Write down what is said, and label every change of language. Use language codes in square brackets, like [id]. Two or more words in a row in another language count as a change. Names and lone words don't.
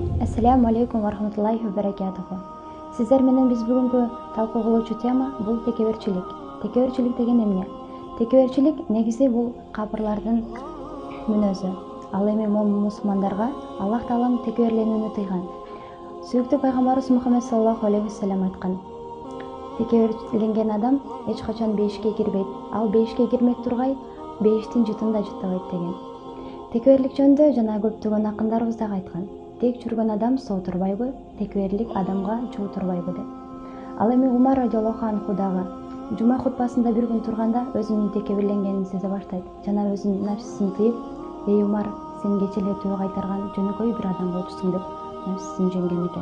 [ar] السلام عليكم ورحمة الله وبركاته. [ky] Сиздер менен биз бүгүнкү талкуу кылуучу тема бул текеберчилик. Текеберчилик деген эмне? Текеберчилик негизи бул капырлардын мүнөзү. Ал эми мусулмандарга Аллах Таалам текеберленүүнү тыйган. Сүйүктүү пайгамбарыбыз Мухаммед [ar] صلى الله عليه وسلم [ky] айткан: текеберленген адам эч качан бейишке кирбейт. Ал бейишке кирмек тургай бейиштин жытын да жыттабайт деген. Текеберлик жөнүндө жана көптөгөн акындарыбыз дагы айткан. Тек жүргөн адам соо турбайбы, текеберлик адамга жоо турбайбы деп. Ал эми Умар [ar] رضي الله عنه [ky] дагы жума хутбасында бир күн турганда өзүнүн текеберленгенин сезе баштайт жана өзүнүн нафсисин тыйып: "Эй Умар, сен кече эле төө кайтарган жөнөкөй бир адам болчусуң" деп нафсисин жеңген экен.